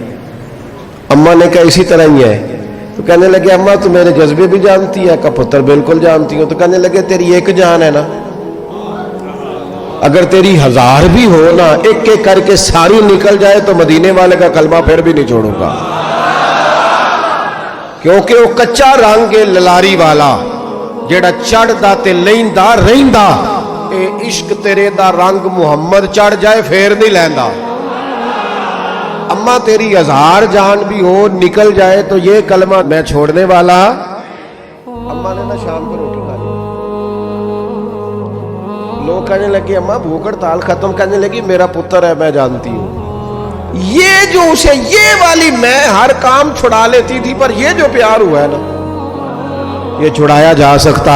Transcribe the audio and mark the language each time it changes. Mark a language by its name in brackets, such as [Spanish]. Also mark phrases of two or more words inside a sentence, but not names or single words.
[Urdu] اماں نے کہا اسی طرح ہی ہے، تو کہنے لگے اماں تو میرے جذبے بھی جانتی ہے، کہ پتر بالکل جانتی ہوں۔ تو کہنے لگے تیری ایک جان ہے نا، اگر تیری 1000 بھی ہو نا، ایک ایک کر کے ساری نکل جائے تو مدینے والے کا کلمہ پھر بھی نہیں چھوڑوں گا، کیونکہ وہ کچا رنگ ہے [Punjabi] للاری والا جیڑا چڑھ دا تے لیندا رہندا، اے عشق تیرے دا رنگ محمد چڑھ جائے پھر نہیں لیندا۔ [Urdu] اماں تیری 1000 جان بھی ہو نکل جائے تو یہ کلمہ میں چھوڑنے والا. اماں نے نا شام کو روٹی کھا لی۔ لوگ کہنے لگے اماں بھوک ہڑتال ختم، کہنے لگی میرا پتر ہے میں جانتی ہوں. یہ جو اسے یہ والی میں ہر کام چھڑا لیتی تھی، پر یہ جو پیار ہوا ہے نا، یہ چھڑایا جا سکتا?